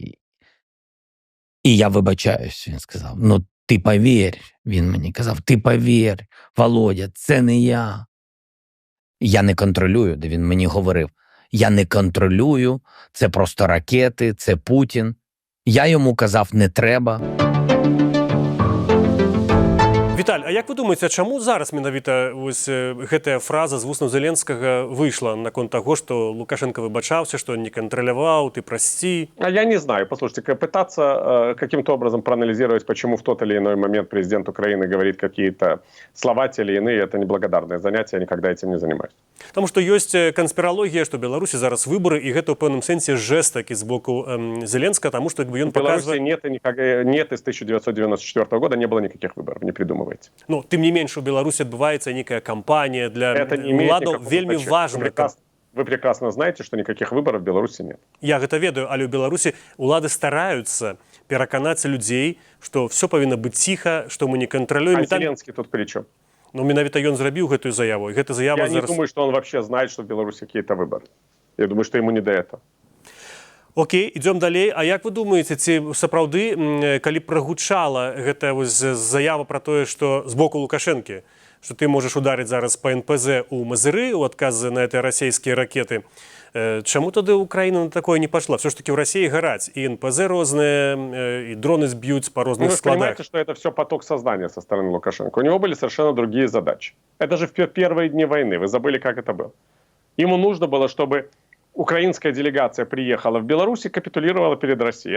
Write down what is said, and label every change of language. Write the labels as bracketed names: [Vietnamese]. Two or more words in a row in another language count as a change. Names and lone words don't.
[Ukrainian] І я вибачаюсь, він сказав. Ну, ти повір, він мені казав, ти повір, Володя, це не я. Я не контролюю, де він мені говорив. Я не контролюю, це просто ракети, це Путін. Я йому казав, не треба. [Belarusian] Віталь, а як ви думаєте, чому зараз менавіта ось гэтая фраза з вуснаў Зеленскага выйшла наконт таго, што Лукашенко выбачаўся, што не кантраляваў, ты прасці? [Russian] А я не знаю. Послушайте, пытаться каким-то образом проанализировать, почему в тот или иной момент президент Украины говорит какие-то слова, те или иные, это неблагодарное занятие, я никогда этим не занимаюсь. Потому что есть конспирология, что в Беларуси зараз выборы, и это [Belarusian] в певном сенсе [Russian] жест таки [Belarusian] с боку [Russian] Зеленского, потому что он показывает... В Беларуси нет, из 1994 года не было никаких выборов, не придумывайте. Ну, тем не меньше, в Беларуси отбывается некая кампания для уладов, [Belarusian] вельми важно. [Russian] Вы прекрасно знаете, что никаких выборов в Беларуси нет. Я это ведаю, але в Беларуси улады стараются переконать людей, что все повинно быть тихо, что мы не контролируем. А Зеленский тут при чем? [Belarusian] Ну, менавіта ён зрабіў гэтую заяву. І гэта заява [Russian] я не думаю, что он вообще знает, что в Беларуси какие-то выборы. Я думаю, что ему не до этого. Окей, идем далей. [Belarusian] А як вы думаеце, ці сапраўды, калі прагучала гэтая заява пра тое, што з боку Лукашэнкі, што ты можаш ударыць зараз па НПЗ у Мазыры ў адказ на гэтыя расійскія ракеты, чаму тады Украіна на такое не пашла? [Russian] Все ж таки в России гараць, и НПЗ розныя, и дроны сбьют по разным складах. Вы понимаете, что это все поток сознания со стороны Лукашенко. У него были совершенно другие задачи. Это же в первые дни войны, вы забыли, как это было. Ему нужно было, чтобы украинская делегация приехала в Беларусь и капитулировала перед Россией.